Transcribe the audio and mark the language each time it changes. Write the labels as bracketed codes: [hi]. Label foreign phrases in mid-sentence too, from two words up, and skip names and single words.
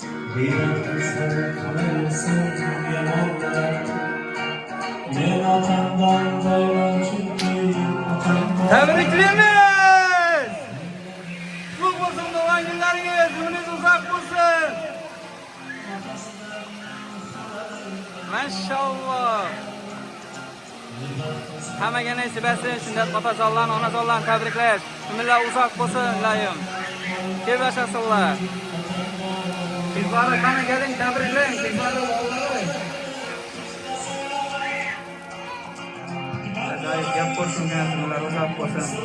[tr] Tebriklerimiz! Mutlu olsun doğan günleriniz, ömrünüz uzak olsun. Maşallah. [uz] Hammaga nasib etsin, shunday otajonlarni, onajonlarni tabriklash. Umrlar uzoq bo'lsin, ilohim. Kelib yashasizlar. Sizlarni qani keling, tabriklang, sizlarni o'g'illari. Ajoyib gap bo'lsin, umrlar uzoq bo'lsin.